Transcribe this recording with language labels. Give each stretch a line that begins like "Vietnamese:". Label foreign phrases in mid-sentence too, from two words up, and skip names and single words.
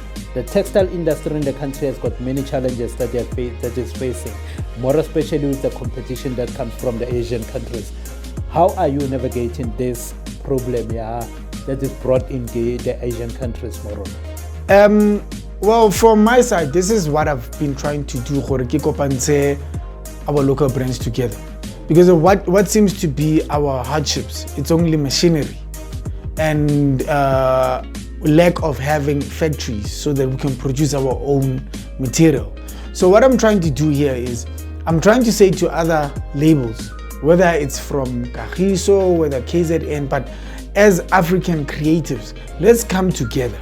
English: The textile industry in the country has got many challenges that is facing, more especially with the competition that comes from the Asian countries. How are you navigating this problem that is brought in the Asian countries more on? Well, from my side, this is what I've been trying to do,
Tswana: gore ke kopantse
English: our local brands together. Because of what seems to be our hardships, it's only machinery and lack of having factories so that we can produce our own material. So what I'm trying to do here is, I'm trying to say to other labels, whether it's from Kagiso, whether KZN, but as African creatives, let's come together.